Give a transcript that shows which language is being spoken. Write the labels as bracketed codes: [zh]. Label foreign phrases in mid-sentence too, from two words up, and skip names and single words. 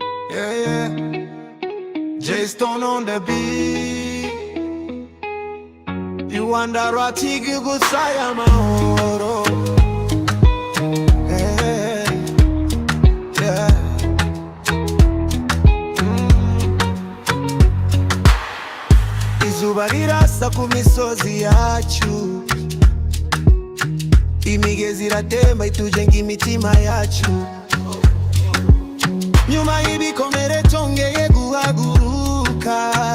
[en] Yeah, yeah. Jay Stone on the beat. You wonder what he could say, I'm a hero. Yeah, yeah. Mm. [rw] Izuba rirasa ku misozi yacu. Imigezi iratemba itujenga imitima yacu. Nyuma y'ibikomere twongeye guhaguruka.